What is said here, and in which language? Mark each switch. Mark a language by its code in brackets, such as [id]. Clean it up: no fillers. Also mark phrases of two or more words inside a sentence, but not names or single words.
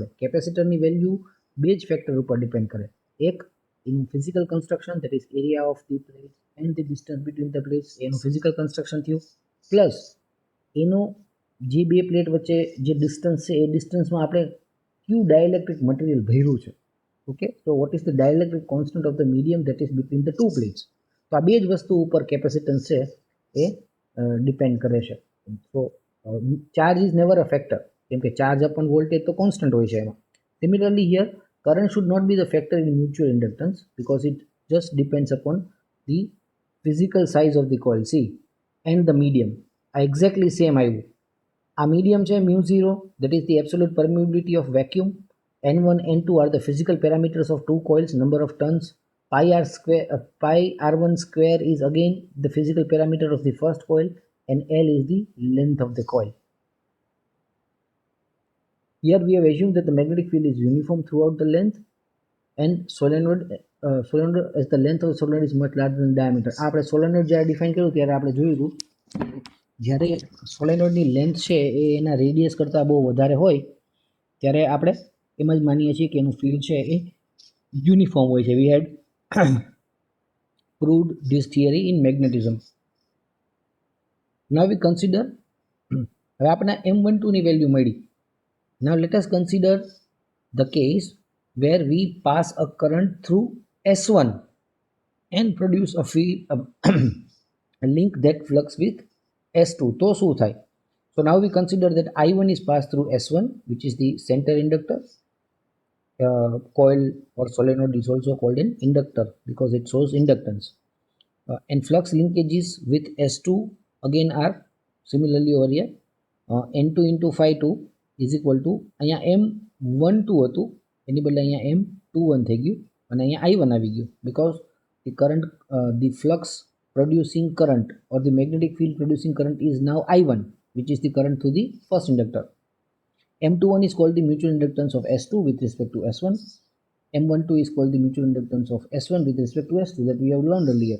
[gu] કેપેસિટરની વેલ્યુ બે જ ફેક્ટર ઉપર ડિપેન્ડ કરે. એક [en] in physical construction, that is area of the plate and the distance between the plates, [gu] એનું [en] physical construction [gu] થયું, પ્લસ એનો જે બે પ્લેટ વચ્ચે જે ડિસ્ટન્સ છે એ ડિસ્ટન્સમાં આપણે કયું [en] dielectric material [gu] ભર્યું છે. [en] ઓકે, તો what is the dielectric constant of the medium that is between the two plates. [gu] તો આ બે જ વસ્તુ ઉપર કેપેસિટન્સ છે એ ડિપેન્ડ કરે છે. તો [en] charge is never a factor, [gu] કેમ કે [en] charge upon voltage [gu] તો કોન્સ્ટન્ટ હોય છે એમાં. [en] similarly here current should not be the factor in mutual inductance because it just depends upon the physical size of the coil, see, and the medium are exactly same આવ્યું. આ medium છે mu0, that is the absolute permeability of vacuum. N1 N2 are the physical parameters of two coils, number of turns. Pi r1 square is again the physical parameter of the first coil and L is the length of the coil. Here we have assumed that the magnetic field is uniform throughout the length and solenoid as the length of the solenoid is much larger than diameter. [gu] આપણે સોલેનોઇડ જ્યારે ડિફાઇન કર્યું ત્યારે આપણે જોયું હતું જ્યારે સોલેનોઇડની લેન્થ છે એ એના રેડિયસ કરતાં બહુ વધારે હોય ત્યારે આપણે એમ જ માનીએ છીએ કે એનું ફિલ્ડ છે એ યુનિફોર્મ હોય છે. [en] we had proved this theory in magnetism. Now we consider, [gu] હવે આપણે M12 ની વેલ્યુ મળી. [en] Now let us consider the case where we pass a current through S1 and produce a field a link that flux with S2. [gu] તો શું થાય? [en] So now we consider that I1 is passed through S1, which is the center inductor. Coil or solenoid is also called an inductor because it shows inductance. And flux linkages with S2 again are similarly over here. N2 into phi 2 is equal to [gu] અહીંયા M12 હતું એની બદલે અહીંયા M21 થઈ ગયું અને અહીંયા I1 આવી ગયું [en] because the current the flux producing current or the magnetic field producing current is now I1, which is the current through the first inductor. M21 is called the mutual inductance of S2 with respect to S1. M12 is called the mutual inductance of S1 with respect to S2 that we have learned earlier.